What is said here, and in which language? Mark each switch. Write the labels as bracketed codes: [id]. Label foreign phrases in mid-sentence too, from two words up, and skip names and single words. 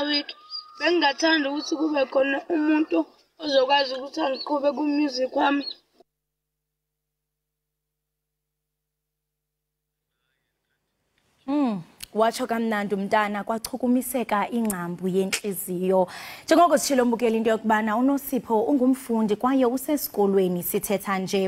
[zu] Bengingathanda ukuthi kube khona umuntu uzokwazi ukuthi angiqhube ku-music wami. [xh] Watsho kamnandi umntana kwachukumiseka ingqambu yenhliziyo. Njengoko sishilo mbukela into yokubana uNosipho ungumfundi kwaye usesikolweni sithetha nje.